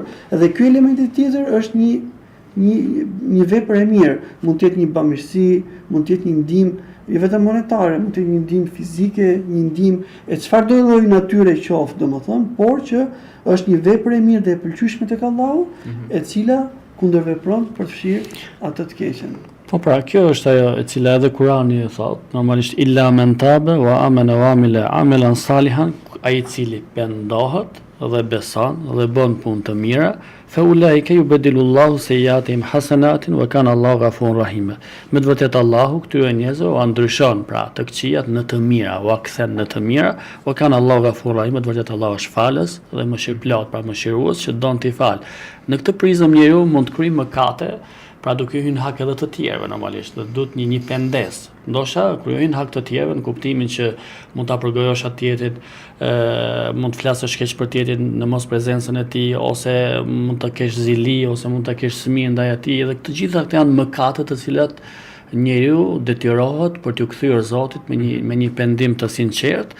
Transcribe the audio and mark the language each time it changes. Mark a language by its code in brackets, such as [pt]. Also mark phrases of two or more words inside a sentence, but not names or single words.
[sq] Edhe ky element tjetër është një vepër e mirë, mund të jetë një bamirësi, mund të jetë një ndihmë, jo vetëm monetare, mund të jetë një ndihmë fizike, një ndihmë e çfarëdo lloj natyre qoftë, domethënë, por që është një vepër e mirë dhe e pëlqyeshme tek Allahu, e cila kundërvepron për të fshirë atë të keqen. Po pra, kjo është ajo e cila edhe Kurani e thot, normalisht [ar] إلا من تاب وآمن وعمل عملاً صالحاً, [sq] ai i cili pendohet dhe beson dhe bën punë të mira, [ar] فأولئك يبدل الله سيئاتهم حسنات وكان الله غفوراً رحيماً. [sq] Me të vërtetë Allahu këtyre njerëzve u ndryshon pra të këqijat në të mira, u kthen në të mira, [ar] وكان الله غفوراً رحيماً. [sq] Me të vërtetë Allahu është falës dhe mëshirëplot, pra mëshirues që don t'i fal. Në këtë prizëm njeriu mund të kryejë mëkate, pra duke hyrë në hak edhe të tjerëve normalisht, dhe duhet një pendesë. Ndoshta kur hyn në hak të tjerëve në kuptimin që mund ta përgojosh atë tjetrin, mund të flasësh keq për tjetrin në mos prezencën e tij, ose mund të kesh zili, ose mund të kesh smirë ndaj atij, dhe të gjitha këto janë mëkate të cilat njeriu detyrohet për t'u kthyer Zotit me një pendim të sinqert.